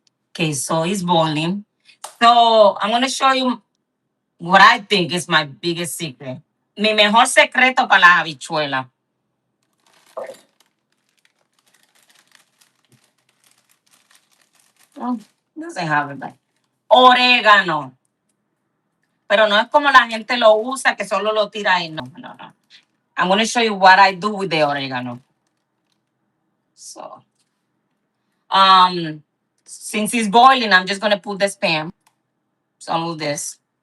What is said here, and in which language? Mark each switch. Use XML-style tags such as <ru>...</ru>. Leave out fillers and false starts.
<en>Okay, so it's boiling. So I'm gonna show you what I think is my biggest secret.</en> <es>Mi mejor secreto para la habichuela.</es> <en>Oh, doesn't have it back.</en> <es>Orégano. Pero no es como la gente lo usa, que solo lo tira ahí. No, no, no.</es> <en>I'm going to show you what I do with the oregano. So, since it's boiling, I'm just going to put the spam. Some of this.</en>